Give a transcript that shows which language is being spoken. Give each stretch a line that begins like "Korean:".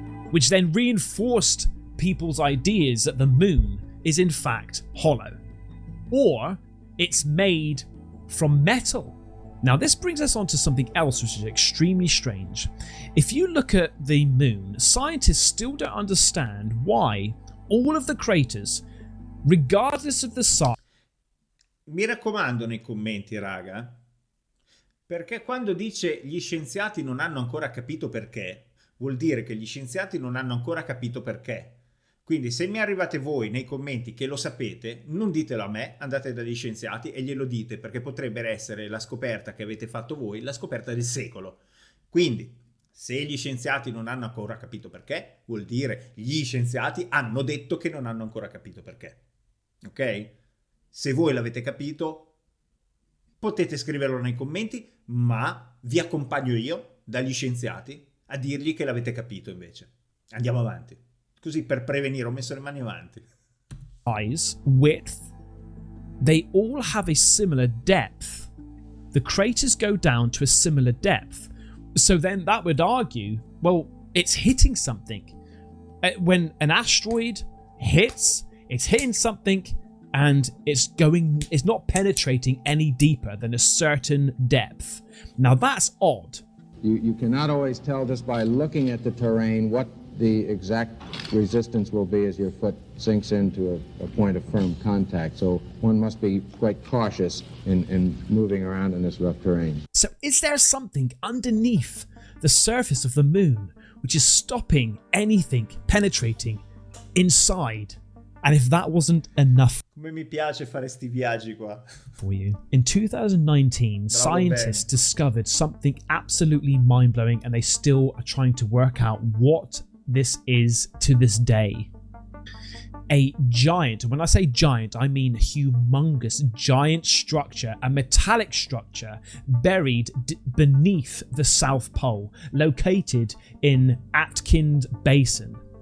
English: Which then reinforced people's ideas that the moon is in fact hollow, or it's made from metal. Now this brings us on to something else which is extremely strange. If you look at the moon, scientists still don't understand why all of the craters, regardless of the size...
Italian: Mi raccomando nei commenti, raga, perché quando dice gli scienziati non hanno ancora capito perché, vuol dire che gli scienziati non hanno ancora capito perché. Quindi se mi arrivate voi nei commenti che lo sapete, non ditelo a me, andate dagli scienziati e glielo dite, perché potrebbe essere la scoperta che avete fatto voi, la scoperta del secolo. Quindi, se gli scienziati non hanno ancora capito perché, vuol dire gli scienziati hanno detto che non hanno ancora capito perché. Ok? Se voi l'avete capito, potete scriverlo nei commenti, ma vi accompagno io dagli scienziati a dirgli che l'avete capito invece. Andiamo avanti. Così per prevenire ho messo le mani avanti.
English: Size, width, they all have a similar depth. The craters go down to a similar depth. So then that would argue, well, it's hitting something. When an asteroid hits, it's hitting something and it's not penetrating any deeper than a certain depth. Now that's odd. You cannot always tell just by looking at the terrain what the exact resistance will be as your foot sinks into a point of firm contact. So one must be quite cautious in moving around in this rough terrain. So is there something underneath the surface of the moon which is stopping anything penetrating inside? And if that wasn't enough
Italian: Come mi piace fare sti viaggi qua.
English: for you, in 2019, scientists discovered something absolutely mind-blowing, and they still are trying to work out what this is to this day. A giant, when I say giant, I mean humongous giant structure, a metallic structure buried beneath the South Pole, located in Atkind Basin.